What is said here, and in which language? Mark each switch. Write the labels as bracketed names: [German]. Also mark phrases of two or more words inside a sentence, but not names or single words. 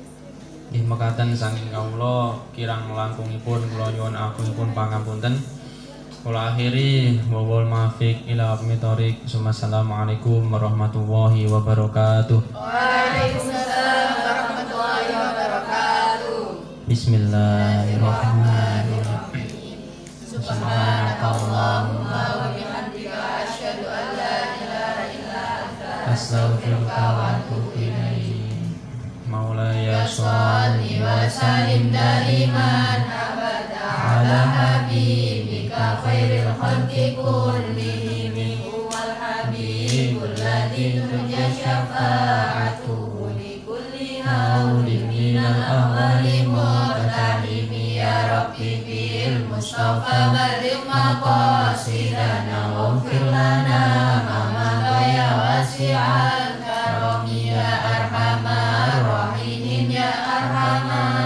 [Javanese] Mekaten saking kawula kirang langkungipun kula nyuwun agungipun pangapunten Kula akhiri wa wal maafiq ila abmi thoriq. [Arabic] السلام عليكم ورحمة الله وبركاته. وعليكم السلام ورحمة الله وبركاته. بسم الله الرحمن الرحيم. سبحانك اللهم وبحمدك أشهد أن لا إله إلا أنت أستغفرك وأتوب إليك. Maulaya صل وسلم دائما أبدا على حبيبك خير الخلق كلهم هو الحبيب الذي ترجى شفاعته لكل هول من الأهوال مقتحم يا رب بالمصطفى بلغ مقاصدنا واغفر لنا ما يا واسع الكرم يا أرحم الراحمين يا أرحم